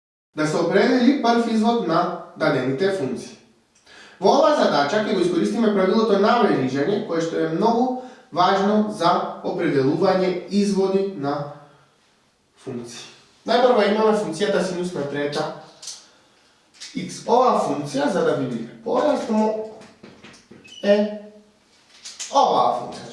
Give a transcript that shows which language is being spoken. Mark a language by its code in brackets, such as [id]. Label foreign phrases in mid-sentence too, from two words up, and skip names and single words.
[mk] да се определи први извод на дадените функције. Ова задача ќе го искористиме правилото на верижање, кое што е многу важно за определување изводи на функции. Најпрво имаме функцијата синус на трета x. Ова функција, за да ви биде појасно, е оваа функција.